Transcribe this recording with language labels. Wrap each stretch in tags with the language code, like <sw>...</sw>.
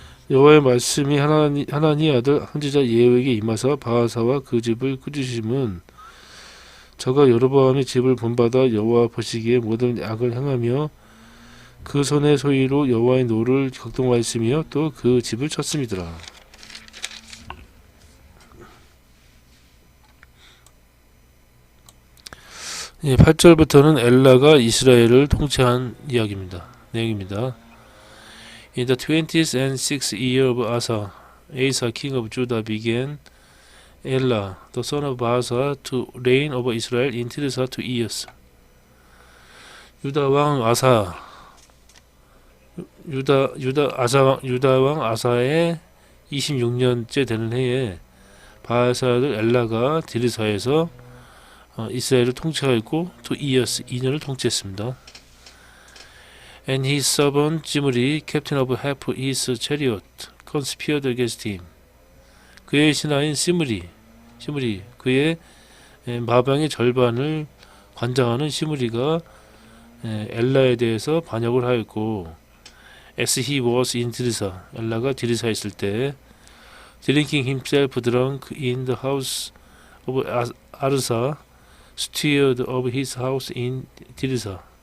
<ko>여호와의 말씀이 하나니 아들 선지자 예후에게 임하사 바하사와 그 집을 꾸짖으심은 저가 여로보암의 집을 본받아 여호와 보시기에 모든 악을 행하며 그 손의 소위로 여호와의 노를 격동하였으며 또 그 집을 쳤음이더라. 예, 8절부터는 엘라가 이스라엘을 통치한 내용입니다.</ko> <en>In the 20th and 6th year of Asa, king of Judah, began Ela, the son of Baasa, to reign over Israel in Tirzah 2 years.</en> <ko>유다 왕 아사의 26년째 되는 해에 바하사를 엘라가 디르사에서 이스라엘을 통치하였고</ko> <en>2 years</en> <ko>2년을 통치했습니다.</ko> <en>And his servant Zimri, captain of half his chariot, conspired against him.</en> <ko>그의 신하인 시므리 그의 마병의 절반을 관장하는 시므리가 엘라에 대해서 반역을 하였고</ko> <en>as he was in</en> <ko>디르사 엘라가 디르사에 있을 때</ko> <en>drinking himself drunk in the house of 아르사 steward of his house in</en> <ko>디르사</ko>